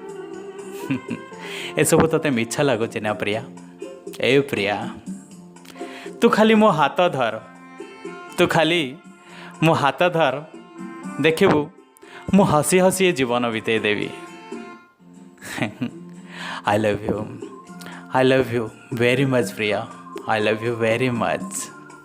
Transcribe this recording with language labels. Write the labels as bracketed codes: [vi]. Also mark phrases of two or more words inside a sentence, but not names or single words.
[or] ଏସବୁ ତୋତେ ମିଛ ଲାଗୁଚ ନା ପ୍ରିୟା? ଏ ପ୍ରିୟା, ତୁ ଖାଲି ମୋ ହାତ ଧର, ତୁ ଖାଲି ମୋ ହାତ ଧର, ଦେଖବୁ ମୁ ହସି ହସି ଜୀବନ ବିତେ ଦେବି। [en] I love you very much Priya, I love you very much.